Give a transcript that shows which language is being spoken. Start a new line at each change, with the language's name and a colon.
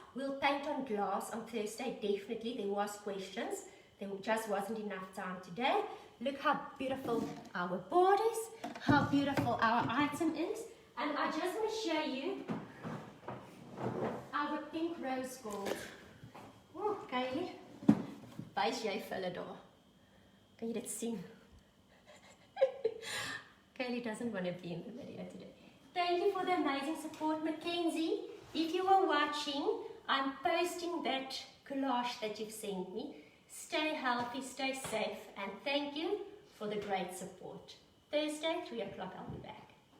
English: We'll paint on glass on Thursday, definitely. There was questions. There just wasn't enough time today. Look how beautiful our board is, how beautiful our item is. And I just want to show you our pink rose gold.
Afrikaans: Oh, Kaylee, wys jy vir hulle daar? Kan jy dit sien?
English: Kaylee doesn't want to be in the video today. Thank you for the amazing support, Mackenzie. If you are watching, I'm posting that collage that you've sent me. Stay healthy, stay safe, and thank you for the great support. Thursday, 3 o'clock, I'll be back.